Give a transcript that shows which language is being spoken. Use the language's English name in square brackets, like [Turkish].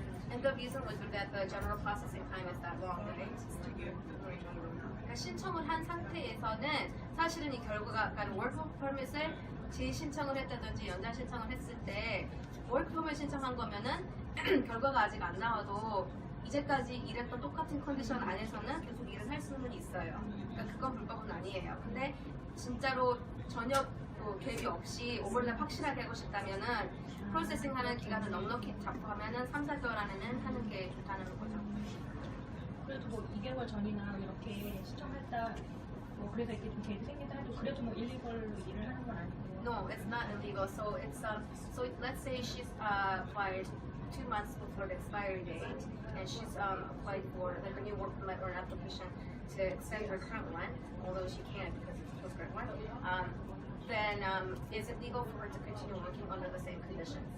[English] And the reason was that the general processing time is that long, right? [Korean] 그러니까 신청을 한 상태에서는 사실은 이 결과가, 그러니까 work permit을 재신청을 했다든지 연장 신청을 했을 때 work permit 신청한 거면은 결과가 아직 안 나와도 이제까지 일했던 똑같은 컨디션 안에서는 계속 일을 할 수는 있어요. 그러니까 그건 불법은 아니에요. 근데 진짜로 전혀 뭐 갭이 없이 오버랩 확실하게 하고 싶다면은 프로세싱하는 기간을 넉넉히 잡고 하면은 3, 4개월 안에는 하는 게 좋다는 거죠. 그래도 뭐 2개월 전이나 이렇게 신청했다 뭐 그래서 이렇게 좀 갭이 생긴다 해도 그래도 뭐 1, 2개월로 일을 하는 건 아니고 [English] No, it's not illegal. So it's so let's say she's applied 2 months before the expiry date, and she's applied for like a new work permit or an application to extend her current one, although she can't because it's a postgrad one. Then is it legal for her to continue working under the same conditions?